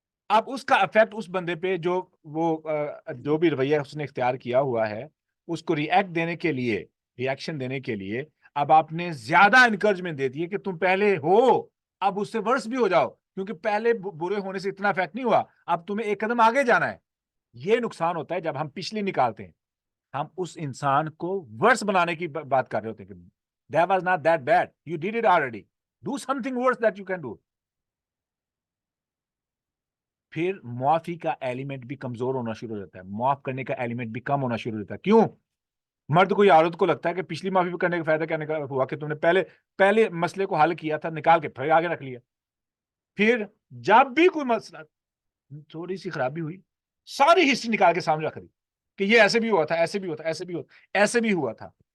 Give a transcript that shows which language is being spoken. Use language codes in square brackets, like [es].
[ur] اب اس کا افیکٹ اس بندے پہ جو بھی رویہ اس نے اختیار کیا ہوا ہے، اس کو ریئیکشن دینے کے لیے اب آپ نے زیادہ انکریجمنٹ دے دی ہے کہ تم پہلے ہو، اب اس سے ورس بھی ہو جاؤ، کیونکہ پہلے برے ہونے سے اتنا افیکٹ نہیں ہوا، اب تمہیں ایک قدم آگے جانا ہے. یہ نقصان ہوتا ہے جب ہم پچھلی نکالتے ہیں. ہم اس انسان کو ورس بنانے کی بات کر رہے ہوتے ہیں کہ [en] that was not that bad, you did it already, do something worse that you can do. [ur] پھر معافی کا ایلیمنٹ بھی کمزور ہونا شروع ہو جاتا ہے، معاف کرنے کا ایلیمنٹ بھی کم ہونا شروع ہو جاتا ہے. کیوں؟ مرد کو یا عورت کو لگتا ہے کہ پچھلی معافی کرنے کا فائدہ کیا ہوا کہ تم نے پہلے مسئلے کو حل کیا تھا، نکال کے پھر آگے رکھ لیا. پھر جب بھی کوئی مسئلہ، تھوڑی سی خرابی ہوئی، ساری ہسٹری نکال کے سامنے رکھ دی کہ یہ ایسے بھی ہوا تھا، ایسے بھی ہوا تھا، ایسے بھی ہوا تھا.